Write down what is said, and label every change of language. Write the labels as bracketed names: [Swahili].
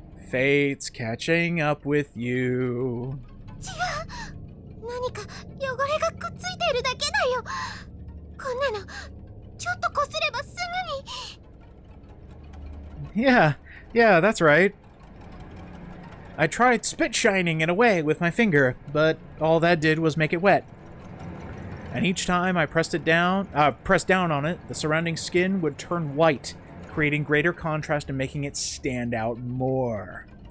[English] Fate's catching up with you. [Japanese] 違う。何か汚れがくっついているだけだよ。んなのちょっとこすればすぐに。 [English] Yeah, that's right. I tried spit shining it away with my finger, but all that did was make it wet. And each time I pressed down on it, the surrounding skin would turn white, creating greater contrast and making it stand out more.